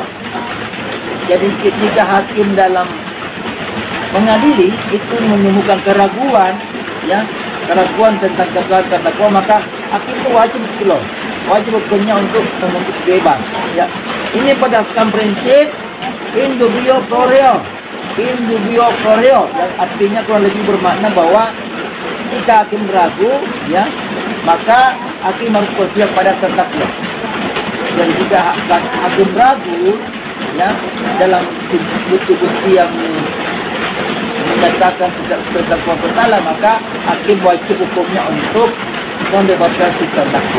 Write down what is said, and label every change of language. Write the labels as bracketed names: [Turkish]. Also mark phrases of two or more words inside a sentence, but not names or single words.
[Indonesian] Jadi jika hakim dalam mengadili itu menemukan keraguan, ya, keraguan tentang kesalahan terdakwa, maka hakim itu wajib hukumnya untuk memutus bebas, ya. Ini berdasarkan prinsip [Latin] in dubio pro reo. In dubio pro reo, [Indonesian] yang artinya kurang lebih bermakna bahwa jika hakim ragu, ya, maka hakim harus berpihak pada terdakwa. Dan jika hakim ragu, ya, dalam bukti-bukti yang menyatakan terdakwa bersalah, maka hakim wajib hukumnya untuk membebaskan si terdakwa.